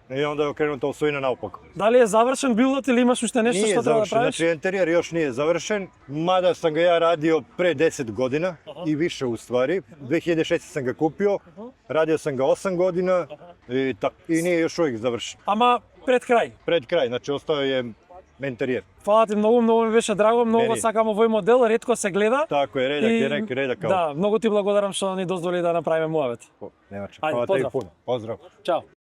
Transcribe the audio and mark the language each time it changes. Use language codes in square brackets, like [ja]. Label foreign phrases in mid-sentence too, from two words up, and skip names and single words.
[sr] I onda je okrenuta osovina naopako. Da li je završen build ili imaš ušte nešto Nije što treba da završen, praviš? znači interijer još nije završen, mada sam ga ja radio pre 10 godina i više u stvari. 2006. sam ga kupio, radio sam ga 8 godina i nije još uvijek završen. [mk] Ама пред крај. [sr] Pred kraj, znači ostao je interijer. [mk] Фала ти многу, многу ми беше драго, многу Мени. сакам овој модел, ретко се гледа. [sr] Tako je, redak kao. [mk] Да, многу ти благодарам што ни дозволи да направиме муавет. [sr] Nema čega. Ajde, Hvala tebi pozdrav. puno. Pozdrav. [mk] Чао.